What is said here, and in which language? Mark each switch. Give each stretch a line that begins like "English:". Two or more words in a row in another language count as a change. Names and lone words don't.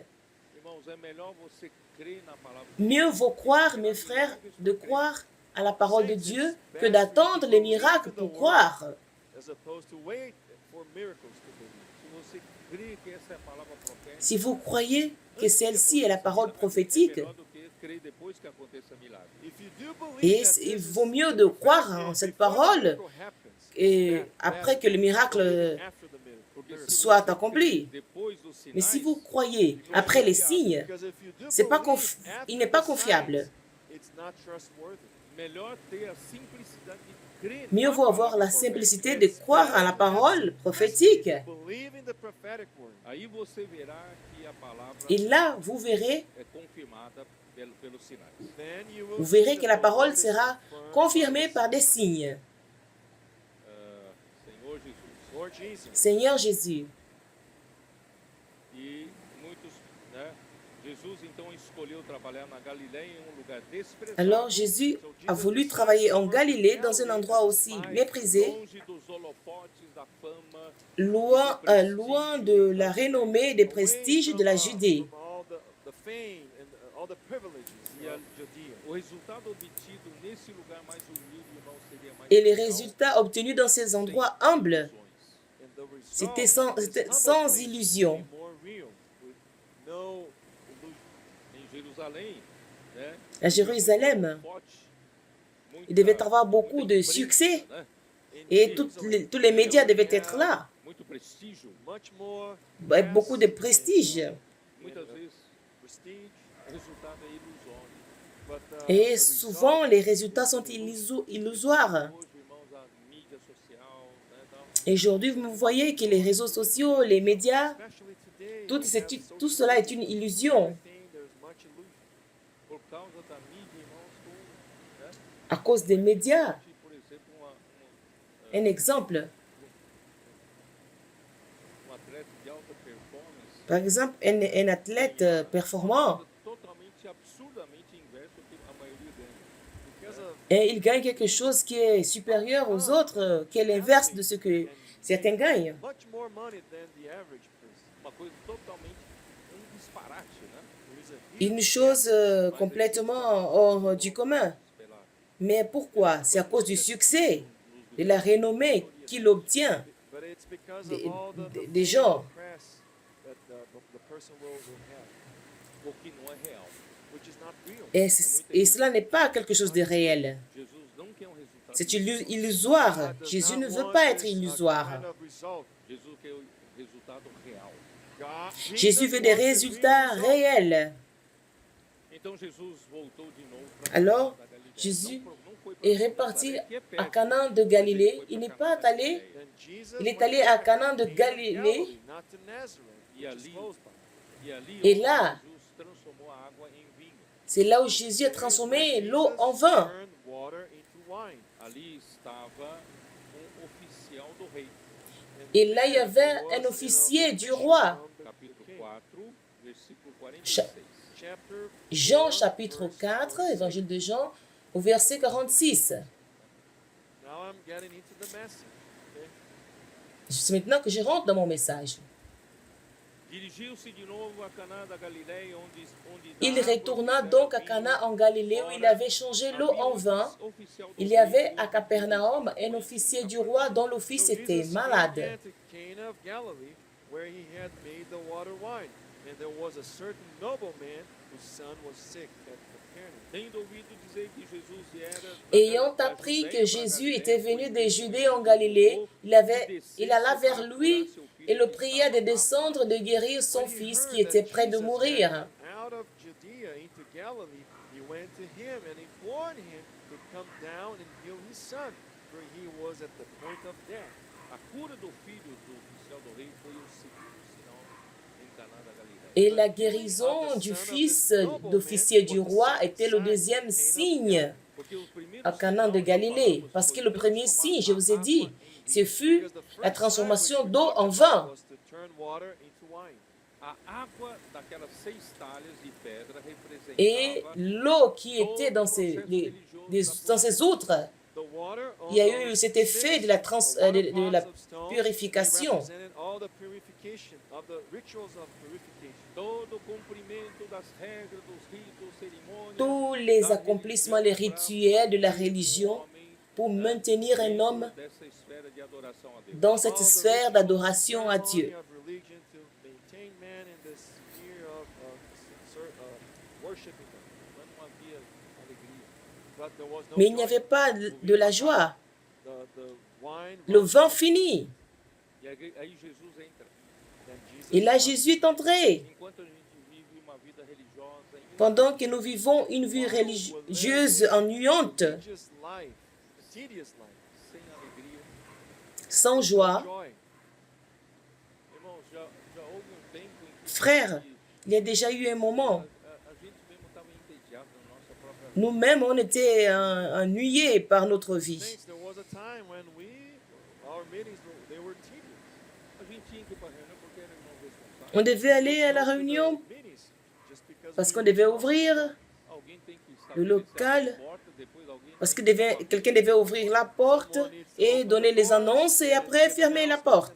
Portuguese: Irmãos, é melhor você crer na palavra
French: Mieux vaut croire, mes frères, de croire à la parole de Dieu que d'attendre les miracles pour croire.
English: as opposed to wait for miracles to believe.
Portuguese: Se você crê que essa é a palavra profética,
French: Si vous croyez que celle-ci est la parole prophétique,
Portuguese: é melhor do que crer depois que aconteça milagre.
English: If you do believe
French: et
English: that
French: il
English: this
French: vaut
English: is
French: mieux de croire en cette
English: before the
French: parole
English: miracle happens,
French: et
English: than
French: après que le miracle
English: after the miracle.
Portuguese: Porque se
French: soit
Portuguese: você
French: accompli.
Portuguese: crê depois dos sinais,
French: Mais si vous croyez après les signes,
English: Because if you do
French: c'est pas
English: believe
French: il
English: after
French: n'est pas
English: the
French: confiable.
English: signs, it's not trustworthy.
Portuguese: melhor ter a simplicidade de crer
French: Mieux
Portuguese: na
French: vaut avoir
Portuguese: palavra
French: la
Portuguese: profética.
French: simplicité de croire à la parole prophétique.
English: Believe in the prophetic word.
Portuguese: Aí você verá que a palavra
French: Et là, vous verrez,
Portuguese: é confirmada pelos sinais.
English: Then you will
French: vous
English: see
French: verrez
English: that
French: que la
English: the
French: parole
English: word is
French: sera
English: confirmed.
French: confirmée par des signes.
Portuguese: Senhor Jesus.
English: Lord Jesus.
French: Seigneur Jésus.
Portuguese: E muitos, né? Jesus então escolheu trabalhar na Galiléia em lugar desprezado.
French: Alors Jésus a voulu travailler en Galilée, dans un endroit aussi méprisé,
Portuguese: Longe dos holofotes da fama,
French: loin de la renommée et des prestiges de la Judée.
English: From all the fame and all the privileges of Judea.
Portuguese: o resultado obtido nesse lugar mais humilde, irmão, seria mais
French: Et les
Portuguese: real,
French: résultats obtenus dans ces endroits humbles,
English: And the result
French: c'était
English: is
French: sans
English: humble place
French: illusion.
English: to be more real, with no illusion.
Portuguese: em Jerusalém, né?
French: À Jérusalem,
Portuguese: Forte,
French: il devait avoir beaucoup de succès
Portuguese: né?
English: In
French: et
English: Jerusalem,
French: tous les médias devaient être là.
Portuguese: Muito prestígio,
English: much more
French: Avec beaucoup de prestige.
Portuguese: muitas vezes
English: prestige,
Portuguese: o resultado é ilusório.
English: but
French: Et
English: the
French: souvent,
English: result
French: les résultats sont illusoires.
Portuguese: Hoje, irmãos, a mídia social, né, tal,
French: Et aujourd'hui, vous voyez que les réseaux sociaux, les médias,
English: especially today,
French: tout,
English: we have
French: tout
English: social
French: cela est
English: media,
French: une illusion.
English: everything, there's much illusion.
Portuguese: por causa da mídia, irmãos, com, né?
French: À cause des médias.
Portuguese: Por exemplo,
French: Un exemple,
Portuguese: atleta de alta performance
French: par exemple, un athlète performant,
Portuguese: totalmente, absurdamente inverso do que a maioria deles.
English: Because of
French: et il gagne quelque chose qui est supérieur aux autres, qui est l'inverse de ce que certains gagnent.
English: much more money than the average person.
Portuguese: Uma coisa totalmente disparate, né?
English: There is a
French: Une chose complètement hors du commun.
Portuguese: Pela,
French: Mais pourquoi? C'est à cause du succès, de la renommée qu'il obtient.
English: but it's because
French: Des-
English: of all the
French: des
English: fame
French: gens.
English: and press that the person will have,
Portuguese: o que não é real.
English: which is not real.
French: Et cela n'est pas quelque chose de réel.
Portuguese: Jesus não quer resultado.
French: C'est illusoire.
English: God does
French: Jésus
English: not
French: ne veut
English: want
French: pas être
English: this,
French: illusoire.
English: kind of result.
Portuguese: Jesus quer o resultado real.
French: Jésus veut des résultats réels.
Portuguese: Então Jesus voltou de novo para
French: Alors,
Portuguese: da Galiléia.
French: Jésus
Portuguese: Não foi para
French: est reparti
Portuguese: Nazaré, que é
French: à
Portuguese: perto,
French: Canaan de Galilée.
Portuguese: foi
French: Il
Portuguese: para
French: n'est pas
Portuguese: Caná da
French: allé,
Portuguese: Galiléia.
English: Then Jesus
French: il est
English: went
French: allé à
English: back
French: Canaan de
English: to
French: Galilée.
English: Galilee, not to Nazareth,
Portuguese: E
English: which is
Portuguese: ali,
English: close by.
Portuguese: e ali
French: Et
Portuguese: onde
French: là,
Portuguese: Jesus transformou a água em vinho.
French: c'est là où Jésus a transformé l'eau en vin.
English: Turned water into wine.
Portuguese: Ali estava oficial do rei.
French: Et là, il y avait un officier du roi.
Portuguese: Capítulo 4, versículo
French: Cha-
Portuguese: 46.
English: Chapter
French: Jean
English: 4,
French: chapitre
English: verse
French: 4,
English: 46.
French: évangile de Jean, au verset 46.
English: Now I'm getting into the message. Okay?
French: C'est maintenant que je rentre dans mon message.
Portuguese: Dirigiu-se de novo a Caná da Galiléia, onde
French: Il
Portuguese: da água
French: retourna
Portuguese: fizeram
French: donc à
Portuguese: vinho.
French: Cana en Galilée où il avait changé l'eau
Portuguese: Havia
French: en vin.
Portuguese: oficial do
French: Il y
Portuguese: rei,
French: avait à Capernaum un officier du roi dont le fils
English: So
French: était
English: Jesus
French: malade.
English: came to Cana of Galilee, where he had made the water wine. And there was a certain nobleman whose son was sick at Capernaum.
Portuguese: Tendo ouvido dizer que Jesus era da
French: Ayant
Portuguese: da
French: appris
Portuguese: Judéia
French: que
Portuguese: para
French: Jésus
Portuguese: Galiléia,
French: était
Portuguese: foi
French: venu
Portuguese: ter
French: des
Portuguese: com
French: Judées
Portuguese: ele
French: en
Portuguese: e
French: Galilée,
Portuguese: mandou
French: il alla vers lui et le pria de descendre de guérir son
English: When he
French: fils
English: heard
French: qui était
English: that
French: près de
English: Jesus
French: mourir.
English: had come out of Judea into Galilee, he went to him and implored him to come down and heal his son, for he was at the point of death.
Portuguese: A cura do filho do oficial do rei foi o segundo sinal em Caná da Galiléia.
French: Et la guérison du fils d'officier du roi était le deuxième signe
Portuguese: Porque o primeiro
French: à Canaan de
Portuguese: sinal,
French: Galilée.
Portuguese: falamos,
French: Parce
Portuguese: foi
French: que le premier
Portuguese: transformar
French: signe, je vous ai
Portuguese: a
French: dit,
Portuguese: água em
French: ce
Portuguese: vinho.
French: fut
English: Because the
French: la
English: first
French: transformation
English: sign which
French: d'eau
English: we
French: en
English: talked
French: vin.
English: about was to turn water into wine.
Portuguese: A água daquelas 6 talhas de pedra
French: Et
Portuguese: representava
French: l'eau qui
Portuguese: todo
French: était
Portuguese: o
French: dans
Portuguese: processo religioso
French: dans ces outres,
English: The water
French: il y a
English: also
French: eu cet effet de la, de la purification.
English: represented all the purification of the rituals of purification.
Portuguese: todo o cumprimento das regras, dos ritos, cerimônias,
French: Tous les accomplissements, les rituels de la religion pour maintenir un homme
Portuguese: dessa esfera de adoração a Deus.
French: dans cette
English: All the
French: sphère
English: rituals,
French: d'adoration à Dieu.
English: ceremony of religion to maintain man in this sphere of worshiping God.
Portuguese: Mas não havia alegria.
English: But there was no
French: Mais il n'y
English: joy.
French: avait pas de la joie.
English: The wine
French: Le
English: was
French: vin
English: gone.
French: finit.
Portuguese: E aí Jesus entra.
English: Then Jesus
French: Et là,
English: comes.
French: Jésus est entré.
Portuguese: Enquanto a gente vive uma vida religiosa,
French: Pendant que nous vivons une vie religieuse ennuyante,
English: Religious life, tedious life,
Portuguese: sem alegria.
French: sans joie,
English: joy.
Portuguese: Irmãos, já houve tempo em que
French: frère, il y a déjà eu un moment,
Portuguese: a gente mesmo estava entediado na nossa própria vida.
French: nous-mêmes, on était ennuyés par notre vie.
English: Saints, there was a time when our meetings, they were tedious.
Portuguese: A gente tinha que ir para a reunião porque era irmão responsável.
French: On devait aller à la
English: Go to the
French: réunion
English: meetings just because
French: parce qu'on devait ouvrir
Portuguese: Alguém tem que
French: le
Portuguese: estabelecer
French: local,
Portuguese: a porta, depois alguém
French: parce que quelqu'un devait ouvir la porte et donner les annonces et après fermer la porte.